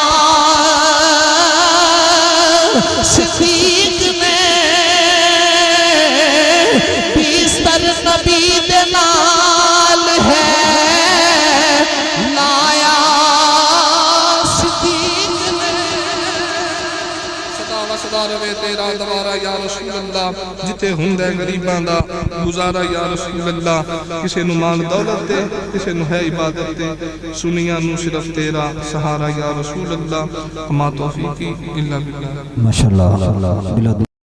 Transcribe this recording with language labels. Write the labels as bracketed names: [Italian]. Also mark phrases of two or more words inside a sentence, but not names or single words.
[Punjabi] صدیق نے، بیستر نبی دے نال ہے لایا صدیق نے۔ صدا و صدا روے تیرا دوارا [Arabic] یا رسول اللہ، [Punjabi] جتے ہندے غریباں دا گزارا [Arabic] یا رسول اللہ، [Punjabi] کسے نو مال دولت دے کسے نو ہے عبادت دے، سنیاں نو صرف تیرا سہارا [Arabic] یا رسول اللہ، ہما توفیقی الا باللہ۔ ماشاءاللہ